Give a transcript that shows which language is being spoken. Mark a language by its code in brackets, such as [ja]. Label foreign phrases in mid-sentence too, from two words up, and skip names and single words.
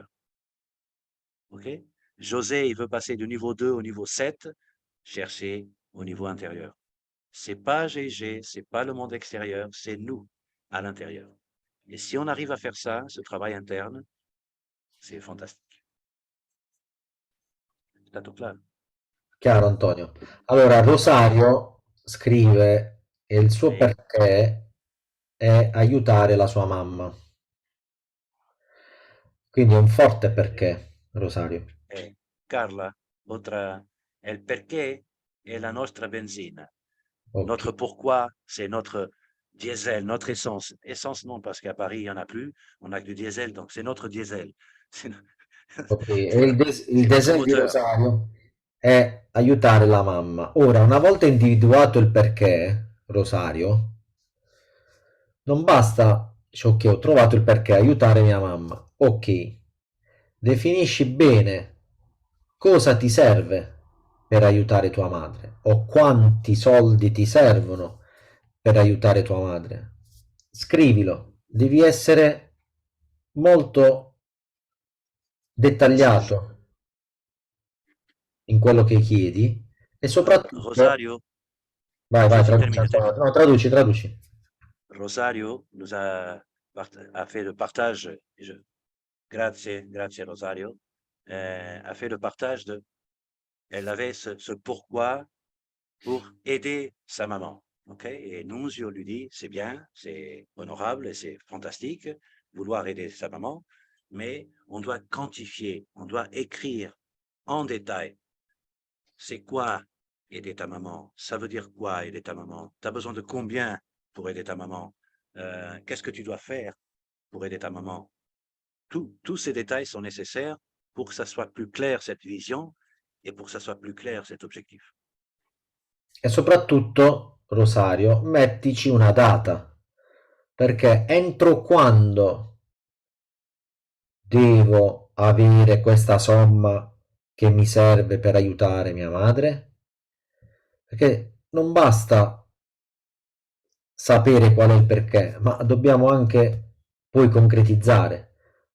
[fr] OK? José, il veut passer du niveau 2 au niveau 7, cherchez au niveau intérieur. C'est pas GG, c'est pas le monde extérieur, c'est nous à l'intérieur. Et si on arrive à faire ça, ce travail interne, c'est fantastique. [it] È stato claro? Chiaro, Antonio. Allora, Rosario scrive e il suo Sì. perché è aiutare la sua mamma. Quindi è un forte perché, Rosario. Carla, il perché è la nostra benzina. Ok. [fr] Notre pourquoi, c'est notre diesel, notre essence. Essence, non, parce qu'à Paris, il n'y en a plus. On n'a que du diesel, donc c'est notre diesel. C'est no- [it] Ok, e il [fr] c'est notre [it] design di [fr] moteur. [it] Rosario è aiutare la mamma. Ora, una volta individuato il perché, Rosario, non basta, dice, ok, ho trovato il perché, aiutare mia mamma. Ok, definisci bene cosa ti serve per aiutare tua madre o quanti soldi ti servono per aiutare tua madre. Scrivilo, devi essere molto [fr] Précis. [it] dettagliato in quello che chiedi e soprattutto Rosario, vai, vai, si traduci, termine, Antonio. termine. No, traduci, traduci. [fr] Rosario nous a fait le partage. [it] Grazie, grazie Rosario. [fr] A fait le partage elle avait ce pourquoi pour aider sa maman. OK? Et Nunzio lui dit, c'est bien, c'est honorable et c'est fantastique, vouloir aider sa maman, mais on doit quantifier, on doit écrire en détail. C'est quoi aider ta maman? Ça veut dire quoi aider ta maman? Tu as besoin de combien pour aider ta maman? Qu'est-ce que tu dois faire pour aider ta maman? Tous ces détails sont nécessaires pour que ça soit plus clair cette vision et pour que ça soit plus clair cet objectif. [it] E soprattutto, Rosario, mettici una data, perché entro quando devo avere questa somma che mi serve per aiutare mia madre? Perché non basta sapere qual è il perché, ma dobbiamo anche poi concretizzare.